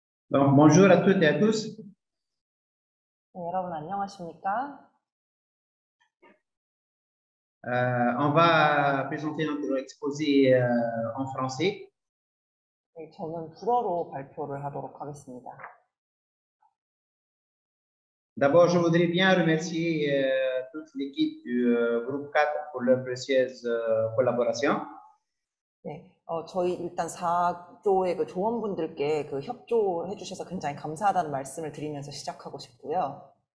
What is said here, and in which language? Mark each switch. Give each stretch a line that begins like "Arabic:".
French: Donc, bonjour à toutes et à tous.
Korean: 네, 여러분 안녕하십니까?
French: On va présenter notre exposé en français.
Korean: 네, 저는 불어로 발표를 하도록 하겠습니다.
French: D'abord, je voudrais bien remercier toute l'équipe du groupe 4 pour leur précieuse collaboration.
Korean: 네, 저희 일단 4조의 그 조원분들께 그 협조해 주셔서 굉장히 감사하다는 말씀을 드리면서 시작하고 싶고요.